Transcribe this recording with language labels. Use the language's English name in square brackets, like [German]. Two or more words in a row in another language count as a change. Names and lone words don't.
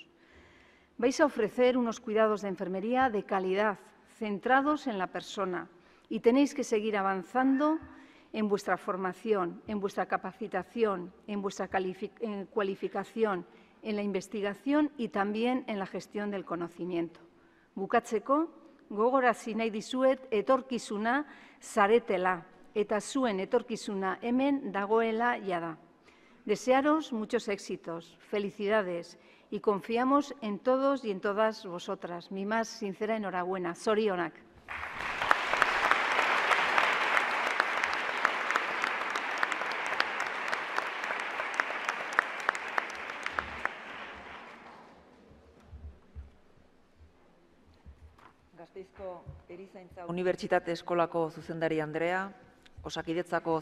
[Spanish] Vais a ofrecer unos cuidados de enfermería de calidad, centrados en la persona, y tenéis que seguir avanzando en vuestra formación, en vuestra capacitación, en vuestra cualificación, en la investigación y también en la gestión del conocimiento. [Basque] Bukatzeko, gogorarazi nahi dizuet etorkizuna zaretela eta zuen etorkizuna hemen dagoela jada. [Spanish] Desearos muchos éxitos, felicidades y confiamos en todos y en todas vosotras. Mi más sincera enhorabuena. [Basque] Zorionak. Gasteizko Erizaintza Unibertsitate Eskolako zuzendari Andrea, Osakidetzako